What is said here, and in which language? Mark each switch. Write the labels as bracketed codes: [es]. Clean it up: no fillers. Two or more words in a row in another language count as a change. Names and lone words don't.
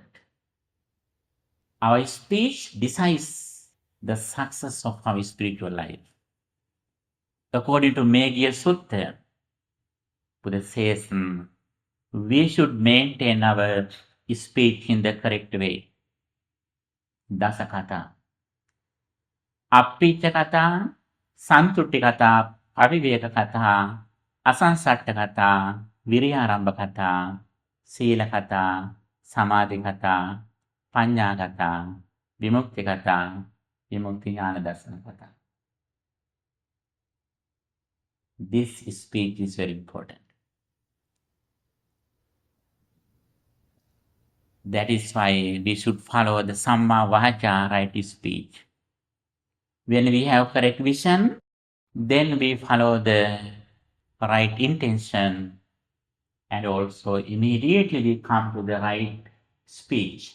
[en] Our speech decides the success of our spiritual life. According to Meghiya Sutta, Buddha says we should maintain our speech in the correct way. [pi] Dasakata. Appicha kata, santutti kata, aviveka kata, asansatta kata, viriyarambha kata, sila kata, samadhi kata, panya kata, vimukti kata, vimukti jnana darsana kata. [en] This speech is very important. That is why we should follow the [pi] Samma Vacha, [en] right speech. When we have correct vision, then we follow the right intention and also immediately we come to the right speech.